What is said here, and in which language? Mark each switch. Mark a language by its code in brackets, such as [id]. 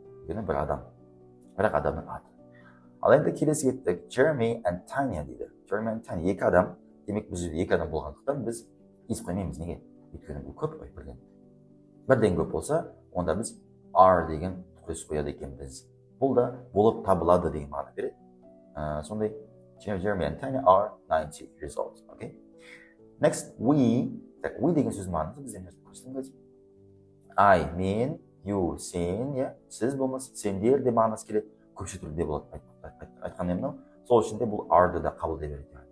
[kk] Өйткені бір адам, бірақ адамның аты. Ал енді келесі кеттік, Jeremy and Tanya дейді. Jeremy and Tanya, екі адам, демек бұл жерде екі адам болғандықтан біз is қоймаймыз. Неге? Өйткені бұл көп қой, бірден. Бірден көп болса, онда біз are деген көз қояды екенбіз. Бұл да болып табылады деген мағына береді. Сондай, [en] Jeremy and Tanya are 90 years old. Okay? Next, [kk] we деген сөз мағынасы бізден көрсетіңіз. I, мен, you, сен, иә, сіз болмаса сендер де мағынасы келеді, көпше түрде болады айтқанда мынау. Сол үшін де бұл are-ды да қабылдай береді.